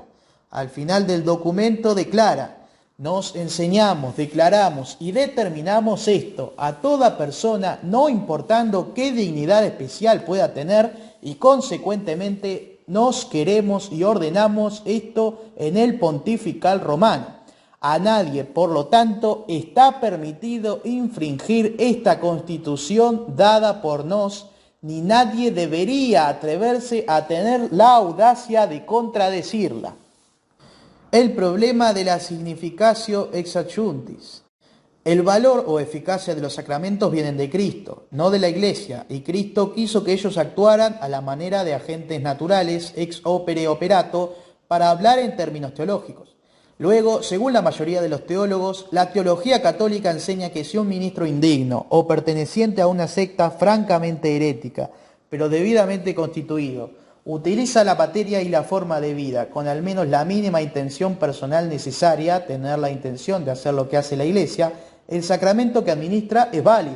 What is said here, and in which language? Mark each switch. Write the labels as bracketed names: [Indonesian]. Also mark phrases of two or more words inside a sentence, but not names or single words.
[Spanish] Al final del documento declara: nos enseñamos, declaramos y determinamos esto a toda persona, no importando qué dignidad especial pueda tener, y consecuentemente nos queremos y ordenamos esto en el pontifical romano. A nadie, por lo tanto, está permitido infringir esta constitución dada por nos, ni nadie debería atreverse a tener la audacia de contradecirla. El problema de la [Latin] significatio ex adjuntis. [Spanish] El valor o eficacia de los sacramentos vienen de Cristo, no de la Iglesia, y Cristo quiso que ellos actuaran a la manera de agentes naturales, [Latin] ex opere operato, [Spanish] para hablar en términos teológicos. Luego, según la mayoría de los teólogos, la teología católica enseña que si un ministro indigno o perteneciente a una secta francamente herética, pero debidamente constituido, utiliza la materia y la forma de vida con al menos la mínima intención personal necesaria, tener la intención de hacer lo que hace la Iglesia, el sacramento que administra es válido.